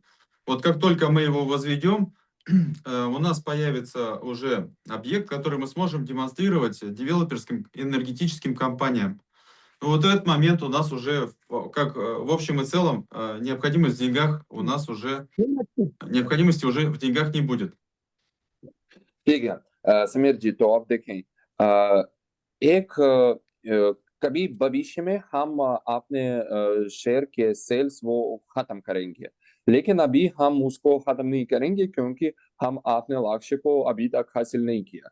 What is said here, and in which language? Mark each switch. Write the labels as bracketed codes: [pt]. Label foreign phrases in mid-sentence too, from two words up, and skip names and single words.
[ru] Вот как только мы его возведем, у нас появится уже объект, который мы сможем демонстрировать девелоперским энергетическим компаниям. Ну, вот в этот момент у нас уже, как в общем и целом, необходимость в деньгах у нас уже, необходимости уже в деньгах не будет. [hi] ठीक है, समीर जी, तो आप देखें, एक कभी भविष्य में हम अपने शेयर के सेल्स वो खत्म करेंगे, लेकिन अभी हम उसको खत्म नहीं करेंगे क्योंकि हम अपने लक्ष्य को अभी तक हासिल नहीं किया।